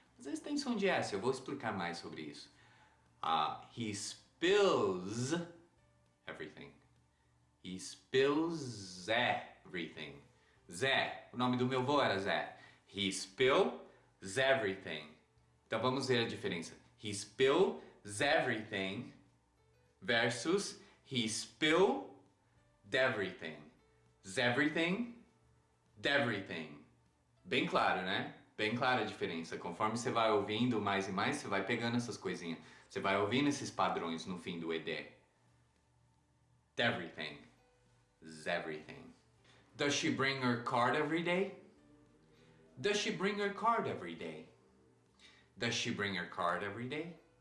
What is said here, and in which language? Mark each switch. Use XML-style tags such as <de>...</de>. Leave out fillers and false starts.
<pt>Às vezes tem som de S, eu vou explicar mais sobre isso.</pt> <en>He spills everything. He spills everything.</en> <pt>Zé, o nome do meu avô era Zé.</pt> <en>He spills everything.</en> <pt>Então vamos ver a diferença.</pt> <en>He spills everything versus he spilled everything. Everything, everything.</en> <pt>Bem claro, né? Bem clara a diferença. Conforme você vai ouvindo mais e mais, você vai pegando essas coisinhas. Você vai ouvindo esses padrões no fim do ED.</pt> <en>Everything. Everything. Does she bring her card every day? Does she bring her card every day? Does she bring her card every day?</en>